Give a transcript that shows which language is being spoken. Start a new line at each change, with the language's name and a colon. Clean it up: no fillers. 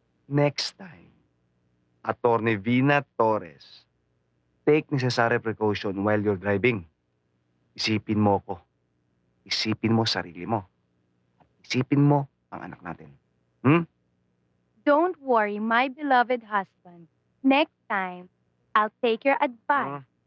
English: Next time, Attorney Vina Torres, take necessary precaution while you're driving.
Filipino: Isipin mo ko. Isipin mo sarili mo. Isipin mo ang anak natin.
English: Don't worry, my beloved husband. Next time, I'll take your advice.